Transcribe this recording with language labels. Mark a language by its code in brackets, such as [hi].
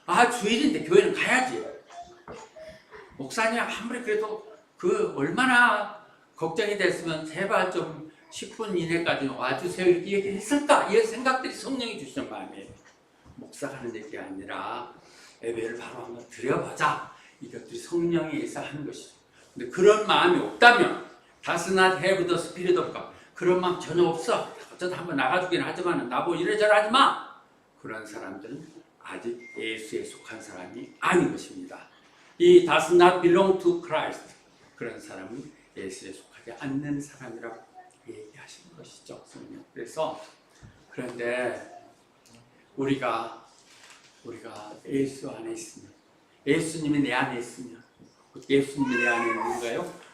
[ko] 주일인데 교회는 가야지. 목사님 아무리 그래도 그 얼마나 걱정이 됐으면 제발 좀 10분 이내까지 와주세요 이렇게 얘기했을까? 이런 생각들이 성령이 주시는 마음이에요. 목사가 하는 얘기가 아니라 예배를 바로 한번 드려보자. 이것들이 성령에 의해서 하는 것이죠. 근데 그런 마음이 없다면 [en] Does not have the spirit of God. [ko] 그런 마음 전혀 없어. 어쩌다 한번 나가주긴 하지만 나보고 이래저래 하지 마. 그런 사람들은 아직 예수에 속한 사람이 아닌 것입니다. [en] 이 does not belong to Christ. [ko] 그런 사람은 예수에 속하지 않는 사람이라고 얘기하시는 것이죠. 그래서 그런데 우리가 예수 안에 있으면, 예수님이 내 안에 있으면, 예수님이 내 안에 있는가요?